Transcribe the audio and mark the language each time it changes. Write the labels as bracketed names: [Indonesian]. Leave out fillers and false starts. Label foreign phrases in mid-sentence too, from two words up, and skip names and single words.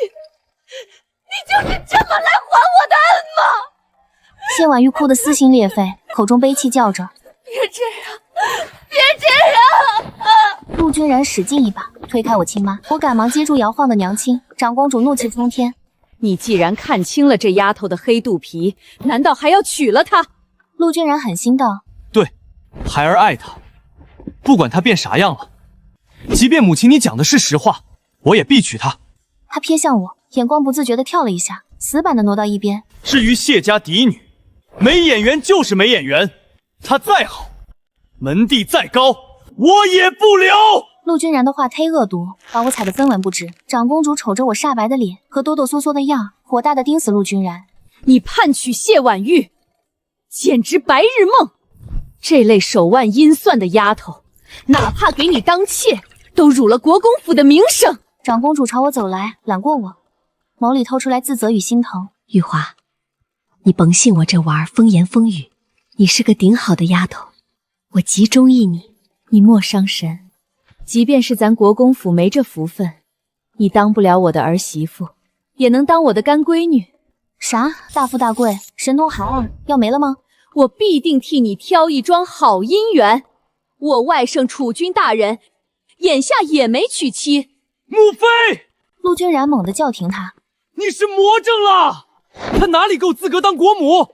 [Chinese] 你就是這麼來還我的恩嗎？謝婉玉哭得撕心裂肺，口中悲泣叫着：“ 別這樣，別這樣！” 陸君然使勁一把推開我親媽，我趕忙接住搖晃的娘親。長公主怒氣沖天：“ 你既然看清了這丫頭的黑肚皮，難道還要娶了她？陆君然狠心道：“ 对，孩儿爱他，不管他变啥樣了，即便母親你講的是實話，我也必娶她。” 他瞥向我，眼光不自覺地跳了一下，死板地挪到一邊。至於謝家嫡女，沒眼緣就是沒眼緣，她再好，門第再高，我也不留。陸君然的話忒惡毒，把我踩得分文不值。長公主瞅着我煞白的臉和哆哆嗦嗦的樣，火大地盯死陸君然。你叛娶謝婉玉，簡直白日夢！這類手腕陰算的丫頭，哪怕給你當妾，都辱了國公府的名聲。長公主朝我走來，攬過我，眸裡透出來自責與心疼。玉華，你甭信我這娃兒風言風語，你是個頂好的丫頭，我極中意你。你莫傷神，即便是咱國公府沒這福分，你當不了我的兒媳婦，也能當我的乾閨女。啥？大富大貴，神通海岸，要沒了嗎？我必定替你挑一樁好姻緣。我外甥儲君大人，眼下也沒娶妻。母妃！陸君然猛地叫停他。你是魔怔了！他哪裡夠資格當國母？